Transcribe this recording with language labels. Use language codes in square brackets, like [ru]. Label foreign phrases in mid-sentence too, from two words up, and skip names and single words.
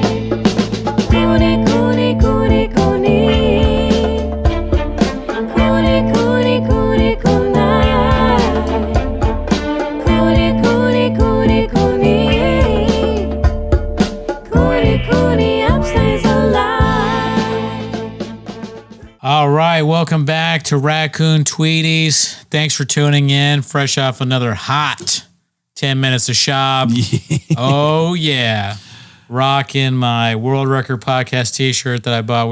[en] Cooney, Cooney, Cooney, Cooney. Cooney, Cooney, Cooney, Cooney. Cooney, Cooney, Cooney, Cooney. Cooney, Cooney, upstays alive. All right, welcome back to Raccoon Tweeties. Thanks for tuning in. Fresh off another hot 10 minutes of shop. Oh, yeah. Rocking my World Record Podcast t-shirt that I bought.